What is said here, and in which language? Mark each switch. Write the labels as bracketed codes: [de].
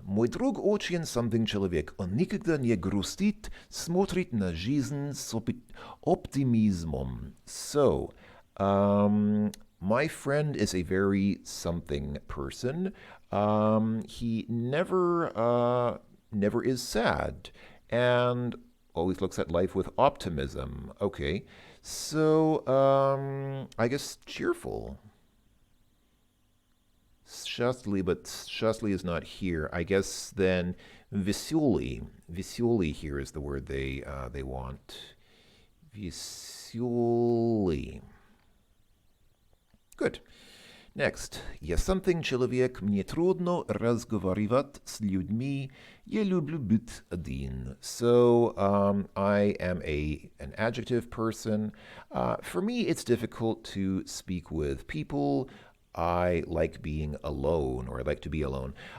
[ru] Мой друг очень [en] something [ru] человек. Он никогда не грустит, смотрит на жизнь с оптимизмом. [en] So, my friend is a very something person. He never is sad and always looks at life with optimism. Okay, so I guess cheerful. Счастливый, but счастливый is not here. I guess then веселый. Веселый here is the word they want. Веселый. Good. Next. [ru] Я [en] something [ru] человек, мне трудно разговаривать с людьми. Я люблю быть один. [en] So, I am an adjective person. For me, it's difficult to speak with people. I like being alone, or I like to be alone.